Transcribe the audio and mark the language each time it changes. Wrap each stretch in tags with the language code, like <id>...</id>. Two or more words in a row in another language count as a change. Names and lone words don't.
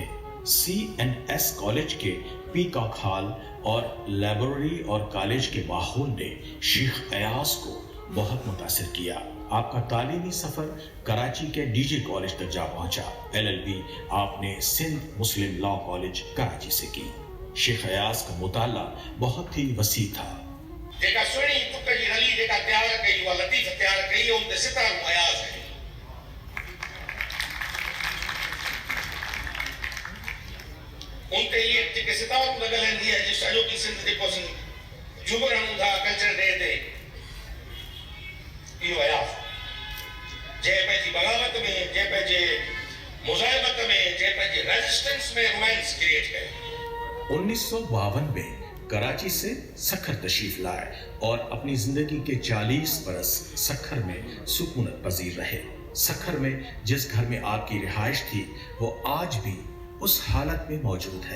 <ur>CNS کالج کے پیکاک ہال اور لائبریری اور کالج کے ماحول نے شیخ ایاز کو بہت متاثر کیا. آپ کا تعلیمی سفر کراچی کے ڈی جے کالج تک جا پہنچا. LLB آپ نے سندھ مسلم لاء کالج کراچی سے کی. شیخ ایاز کا مطالعہ بہت ہی وسیع تھا.</ur> <sd>जेका सुहिणी तुक जी रली जेका तयार कई उहा लतीफ़ तयार कई उन ते सितार अयाज है। उन ते ये जेके सितार लॻल आहिनि हीअ सॼो की सिंध जेको असीं झूमर हणूं था</sd> <en>culture day</en> <sd>ते, इहो अयाज जंहिं पंहिंजी बग़ावत में, जंहिं पंहिंजे मुज़ाहिमत में, जंहिं पंहिंजे रेजिस्टेंस में</sd> <en>romance create</en> <sd>कयो।</sd> <ur>1952 میں کراچی سے سکھر تشریف لائے اور اپنی زندگی کے 40 برس سکھر میں سکونت پذیر رہے. سکھر میں جس گھر میں آپ کی رہائش تھی وہ آج بھی اس حالت میں موجود ہے.</ur>